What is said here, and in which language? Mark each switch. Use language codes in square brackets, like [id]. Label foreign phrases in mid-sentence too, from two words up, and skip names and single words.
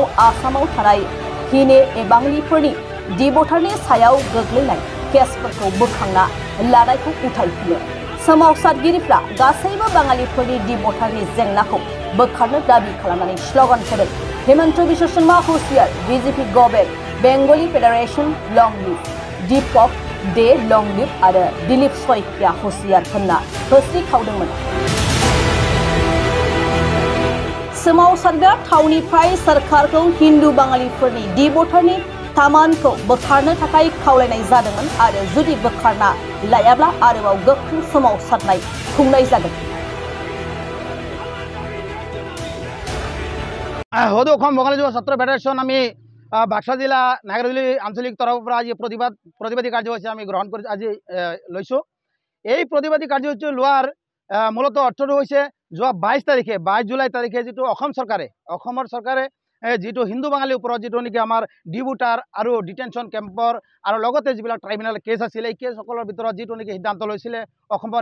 [brx] आसामाव थानाय हिने बाङालिफोरनि डिभटारनि सायाव गोग्लैनाय केसफोरखौ बोखांना लानायखौ उथायफिनो सोमावसारगिरिफ्रा गासैबो बाङालिफोरनि डिभटारनि जेंनाखौ बोखारनो दाबि खालामनानै स्लोगान होदों हेमंत बिश्व शर्मा हुसियार [en] BJP Go Back [brx] बेंगली फेडारेशन [en] long live [brx] दीपक दे [en] long live [brx] आरो दिलीप सयकिया हुसियार होनना होस्रिखावदोंमोन सोमावसारग्रा थावनिफ्राय सरकारखौ हिन्दु बाङालिफोरनि डिभटारनि थामानखौ बोखारनो थाखाय खावलायनाय जादोंमोन आरो जुदि बोखारना लायाब्ला आरोबाव गोख्रों सोमावसारनाय खुंनाय जागोन [as] হদু অসম বঙালী যুৱ ছাত্ৰ ফেডাৰেশ্যন আমি বাক্সা জিলা নাগৰজুলি আঞ্চলিক তৰফৰ পৰা আজি প্ৰতিবাদী কাৰ্যসূচী আমি গ্ৰহণ কৰি আজি লৈছোঁ এই প্ৰতিবাদী কাৰ্যসূচী লোৱাৰ মূলত অৰ্থটো হৈছে যোৱা 22 জুলাই তাৰিখে যিটো অসমৰ চৰকাৰে যিটো হিন্দু বাঙালীৰ ওপৰত যিটো নেকি আমাৰ ডিভটাৰ আৰু [en] detention camp [as] আৰু লগতে যিবিলাক [en] tribunal case [as] আছিল এই কেছসকলৰ ভিতৰত যিটো নেকি সিদ্ধান্ত লৈছিলে অসমৰ